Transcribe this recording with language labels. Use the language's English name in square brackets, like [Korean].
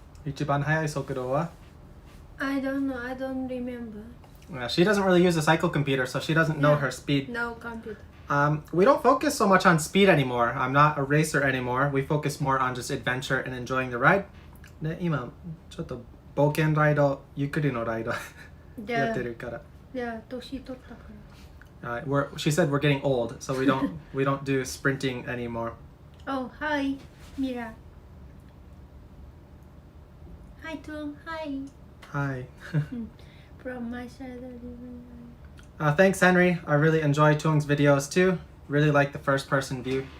[Japanese] 一番速い速度は? [English] I don't know. I don't remember. She doesn't really use a cycle computer, so she doesn't know her speed. No computer. We don't focus so much on speed anymore. I'm not a racer anymore. We focus more on just adventure and enjoying the ride. [Japanese] ね、今ちょっと冒険ライド、ゆっくりのライドやってるから。 Yeah, 年取ったから。 [English] She said we're getting old, so we don't do sprinting anymore. Oh, hi, Mira. Hi, Thuong. Hi. Hi. From my side. Thanks, Henry. I really enjoy Thuong's videos too. Really like the first person view.